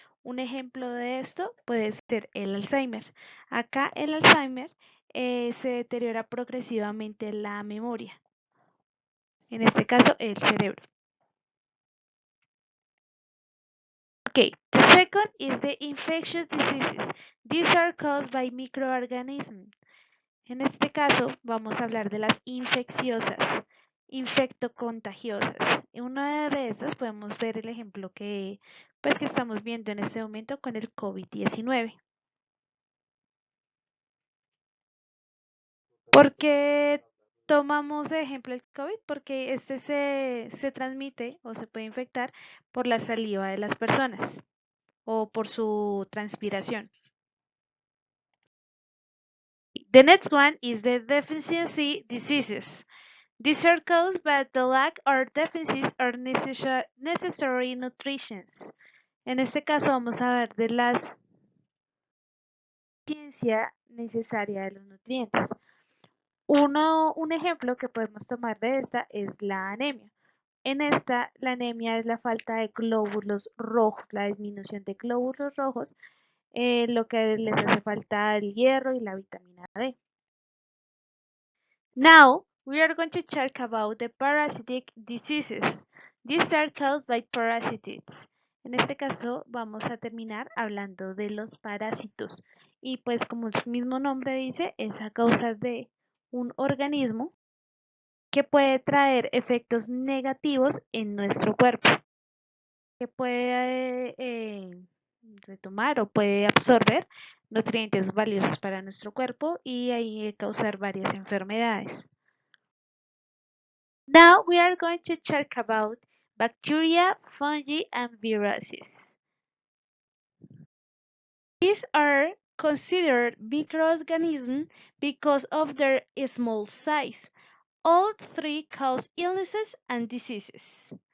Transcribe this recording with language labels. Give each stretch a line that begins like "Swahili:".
Spanish: Un ejemplo de esto puede ser el Alzheimer. Acá el Alzheimer se deteriora progresivamente la memoria, en este caso el cerebro.
English: Okay, the second is the infectious diseases. These are caused by microorganisms.
Spanish: En este caso vamos a hablar de las infecciosas, infectocontagiosas. En una de estas podemos ver el ejemplo que estamos viendo en este momento con el COVID-19. ¿Por qué tomamos de ejemplo el COVID? Porque este se transmite o se puede infectar por la saliva de las personas o por su transpiración.
English: The next one is the deficiency diseases. These are caused by the lack or deficits or necessary nutrition.
Spanish: En este caso vamos a ver de la deficiencia necesaria de los nutrientes. Un ejemplo que podemos tomar de esta es la anemia. En esta, la anemia es la falta de glóbulos rojos, la disminución de glóbulos rojos, lo que les hace falta el hierro y la vitamina D.
English: Now, we are going to talk about the parasitic diseases. These are caused by parasites.
Spanish: En este caso, vamos a terminar hablando de los parásitos. Y pues, como su mismo nombre dice, es a causa de un organismo que puede traer efectos negativos en nuestro cuerpo, que puede retomar o puede absorber nutrientes valiosos para nuestro cuerpo y ahí causar varias enfermedades.
English: Now we are going to talk about bacteria, fungi, and viruses. These are considered microorganisms because of their small size. All three cause illnesses and diseases.